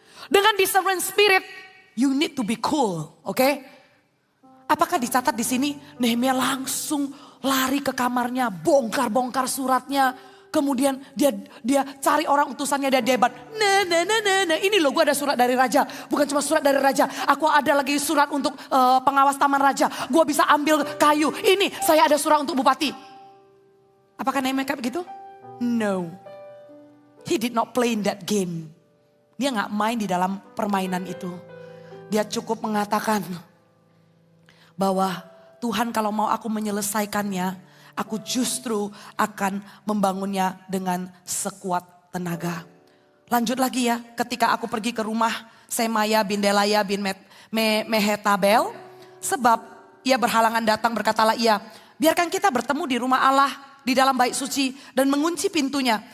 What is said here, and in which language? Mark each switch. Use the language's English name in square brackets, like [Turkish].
[English] Dengan discernment spirit, you need to be cool, oke? [Indonesian] Apakah dicatat di sini Nehemia langsung lari ke kamarnya, bongkar-bongkar suratnya. Kemudian dia cari orang utusannya, dia debat. Nah, ini loh gue ada surat dari raja. Bukan cuma surat dari raja, aku ada lagi surat untuk pengawas taman raja. Gue bisa ambil kayu, ini saya ada surat untuk bupati. Apakah Nehemia kayak begitu? [English] No, he did not play in that game. [Indonesian] Dia gak main di dalam permainan itu. Dia cukup mengatakan bahwa Tuhan kalau mau aku menyelesaikannya, aku justru akan membangunnya dengan sekuat tenaga. Lanjut lagi ya, ketika aku pergi ke rumah Semaya bin Delaya bin Mehetabel, sebab ia berhalangan datang, berkatalah ia, biarkan kita bertemu di rumah Allah, di dalam bait suci dan mengunci pintunya.